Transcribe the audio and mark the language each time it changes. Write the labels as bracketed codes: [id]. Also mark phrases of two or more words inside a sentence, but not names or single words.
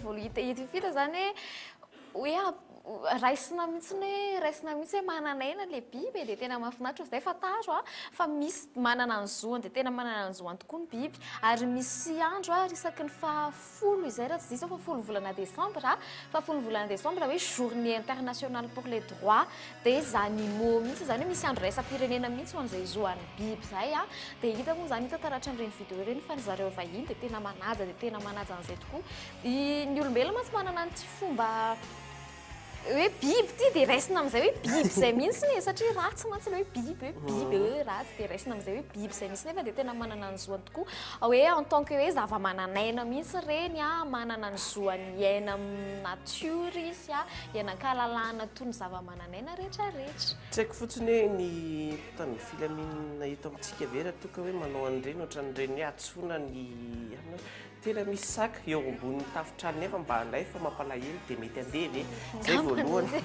[mg] vao hita zany hoe raisina mihitsy hoe mananaina le biby dia tena mahafinaritra izay fataro fa misy manana ny zoany dia tena manana ny zoany tokoa ny biby ary misy andro risaky ny 10 izay raha tsy diso fa 10 volana desambra fa 10 volana desambra hoe [fr] journée internationale pour les droits des animaux [mg] mihitsy zany hoe misy andro raisam-pirenena mihitsy ho an'izay zoan'ny biby zay dia hita moa zany hita taratra amin'ireny video ireny fa ny zareo vahiny dia tena manaja an'izay tokoa ny olombelona mantsy manana an'ity fomba hoe biby ty dia raisina amin'izay hoe biby izay mihitsy satria ratsy mantsy hoe biby ratsy dia raisina amin'izay hoe biby izay mihitsy nefa dia tena manana ny zoany tokoa hoe [fr] en tant que [mg] hoe zava-mananaina mihitsy reny manana ny zoany iaina amin'ny natiora izy ianan-kahalalahana toy ny zava-mananaina rehetrarehetra. Tsy haiko fotsiny hoe ny tany filaminana eto amintsika vera toka hoe manao an'ireny ohatran'ireny hoe atsoina ny tena misy saka eo ambony tafitrano nefa mba handray fa mampalahelo dia mety andeha ve zay voalohany